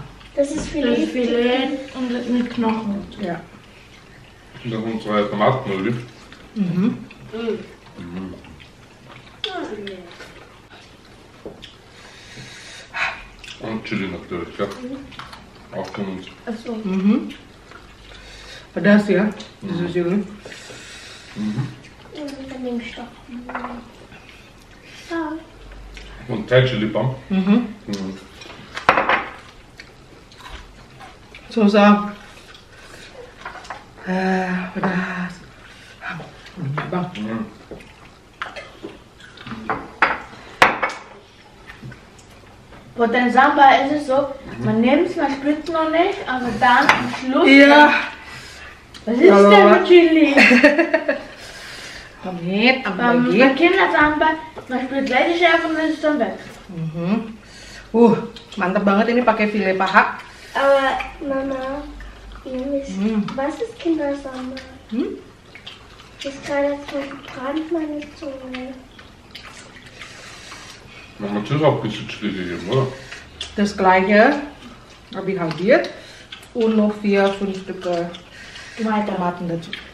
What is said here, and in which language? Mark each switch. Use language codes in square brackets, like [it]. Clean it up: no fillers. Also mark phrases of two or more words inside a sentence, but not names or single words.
[de] Das ist Filet und mit Knochen. Ja. Und dann unsere Tomatenöl. Und Chili natürlich, ja. Auch von uns. Achso. [id] Pedas ya, susu chili. [de] Dann nehme ich doch. Und Thai Chili Bomb. [id] Susah. Pedas. Bang. [de] Und dann Samba ist es so, man nimmt es, man spürt es noch nicht, aber dann am Schluss. [id] Iya. [de] Was ist denn mit Chili? [id] Pamit, [de] Bei Kindersamba, man spürt gleich die Schärfe und dann ist es dann weg. [id] Mantap banget ini pakai file paha. [de] Aber Mama, was ist Kindersamba? Das ist gerade so gebrannt, meine Zunge. Mama hat auch ein bisschen Chili gegeben, oder? Das gleiche habe ich halbiert und noch 4-5 Stück Tomaten dazu.